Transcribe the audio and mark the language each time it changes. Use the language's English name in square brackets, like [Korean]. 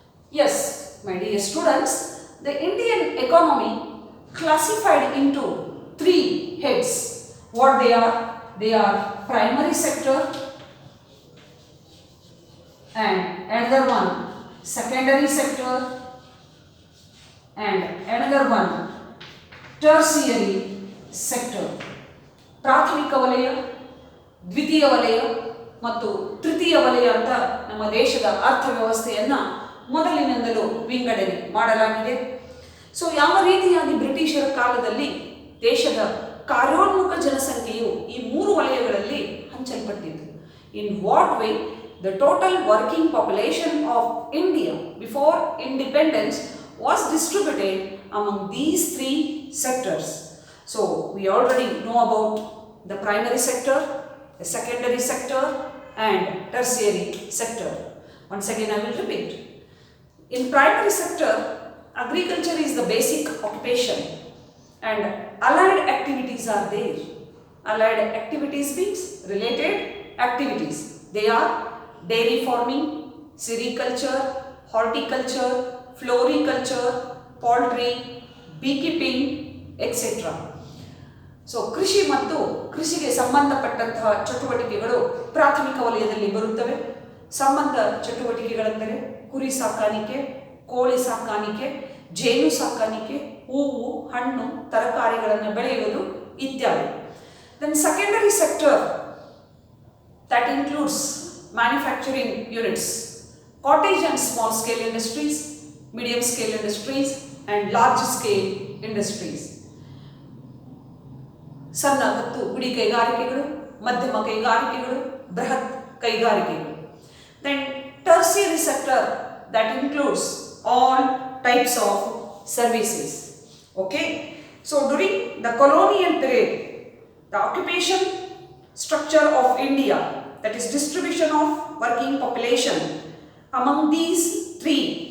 [English] Yes, my dear students, the Indian economy classified into three heads. What they are? They are primary sector, and another one secondary sector, and another one tertiary sector. [Kannada] ಪ್ರಾಥಮಿಕ ವಲಯ, ದ್ವಿತೀಯ ವಲಯ ಮತ್ತು ತೃತೀಯ ವಲಯ ಅಂತ ನಮ್ಮ ದೇಶದ ಅರ್ಥವ್ಯವಸ್ಥೆಯನ್ನು ಮೊದಲಿನಿಂದಲೂ ವಿಂಗಡಣೆ ಮಾಡಲಾಗಿದೆ. ಸೊ ಯಾವ ರೀತಿಯಾಗಿ ಬ್ರಿಟಿಷರ ಕಾಲದಲ್ಲಿ ದೇಶದ ಕಾರ್ಯೋನ್ಮುಖ ಜನಸಂಖ್ಯೆಯು ಈ ಮೂರು ವಲಯಗಳಲ್ಲಿ ಹಂಚಲ್ಪಟ್ಟಿತು. [English] In what way the total working population of India before independence was distributed among these three sectors. So, we already know about the primary sector, the secondary sector and tertiary sector. Once again I will repeat. In primary sector, agriculture is the basic occupation and allied activities are there. Allied activities means related activities. They are dairy farming, sericulture, horticulture, floriculture, poultry, beekeeping, etc. [Kannada] So ಕೃಷಿ ಮತ್ತು ಕೃಷಿಗೆ ಸಂಬಂಧಪಟ್ಟಂತಹ ಚಟುವಟಿಕೆಗಳು ಪ್ರಾಥಮಿಕ ವಲಯದಲ್ಲಿ ಬರುತ್ತವೆ. ಸಂಬಂಧ ಚಟುವಟಿಕೆಗಳೆಂದರೆ ಕುರಿ ಸಾಕಾಣಿಕೆ, ಕೋಳಿ ಸಾಕಾಣಿಕೆ, ಜೇನು ಸಾಕಾಣಿಕೆ, ಹೂವು, ಹಣ್ಣು, ತರಕಾರಿಗಳನ್ನು ಬೆಳೆಯುವುದು ಇತ್ಯಾದಿ. [English] Then secondary sector that includes manufacturing units, cottage and small scale industries, medium scale industries and large scale industries. [Kannada] ಸಣ್ಣ ಮತ್ತು ಗುಡಿ ಕೈಗಾರಿಕೆಗಳು, ಮಧ್ಯಮ ಕೈಗಾರಿಕೆಗಳು, ಬೃಹತ್ ಕೈಗಾರಿಕೆಗಳು. [English] Then tertiary sector that includes all types of services. Okay. So during the colonial period, the occupation structure of India, that is distribution of working population among these three.